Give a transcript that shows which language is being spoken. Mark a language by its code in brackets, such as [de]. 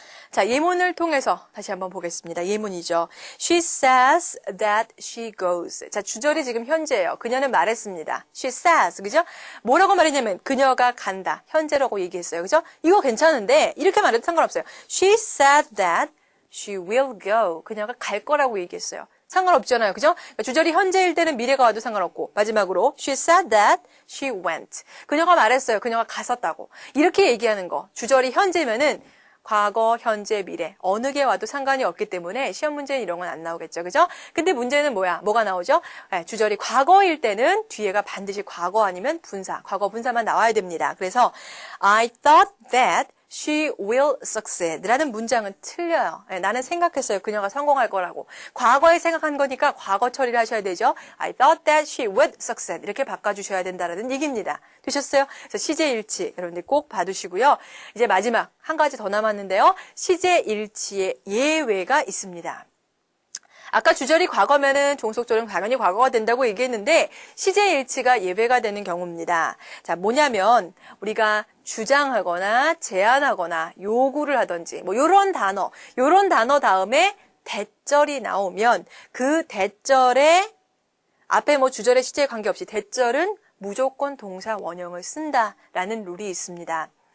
[ko] 자, 예문을 통해서 다시 한번 보겠습니다. 예문이죠. [en] She says that she goes. [ko] 자, 주절이 지금 현재예요. 그녀는 말했습니다. [en] She says. [ko] 그죠? 뭐라고 말했냐면 그녀가 간다. 현재라고 얘기했어요. 그죠? 이거 괜찮은데 이렇게 말해도 상관없어요. [en] She said that she will go. [ko] 그녀가 갈 거라고 얘기했어요. 상관없잖아요. 그죠? 그러니까 주절이 현재일 때는 미래가 와도 상관없고 마지막으로 [en] she said that she went. [ko] 그녀가 말했어요. 그녀가 갔었다고. 이렇게 얘기하는 거. 주절이 현재면은 과거, 현재, 미래 어느 게 와도 상관이 없기 때문에 시험 문제는 이런 건 안 나오겠죠. 그죠? 근데 문제는 뭐야? 뭐가 나오죠? 네, 주절이 과거일 때는 뒤에가 반드시 과거 아니면 분사, 과거 분사만 나와야 됩니다. 그래서 [en] I thought that she will succeed [ko] 라는 문장은 틀려요. 네, 나는 생각했어요. 그녀가 성공할 거라고. 과거에 생각한 거니까 과거 처리를 하셔야 되죠. [en] I thought that she would succeed [ko] 이렇게 바꿔주셔야 된다는 얘기입니다. 되셨어요? 그래서 시제일치 여러분들 꼭 봐두시고요. 이제 마지막 한 가지 더 남았는데요. 시제일치의 예외가 있습니다. 아까 주절이 과거면은 종속절은 당연히 과거가 된다고 얘기했는데 시제일치가 예외가 되는 경우입니다. 자, 뭐냐면 우리가 주장하거나 제안하거나 요구를 하든지 뭐 요런 단어 다음에 대절이 나오면 그 대절에 앞에 뭐 주절의 시제에 관계없이 대절은 무조건 동사 원형을 쓴다라는 룰이 있습니다.